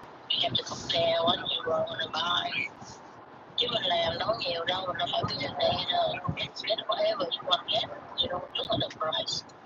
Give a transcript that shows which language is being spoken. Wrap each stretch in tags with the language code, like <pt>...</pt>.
<en>You have to compare what you want to buy.</en> <vi>Chứ mình làm đâu có nhiều đâu, mình đâu phải cái vấn đề đâu.</vi> <en>Get whatever you want to get. You don't look at the price.</en>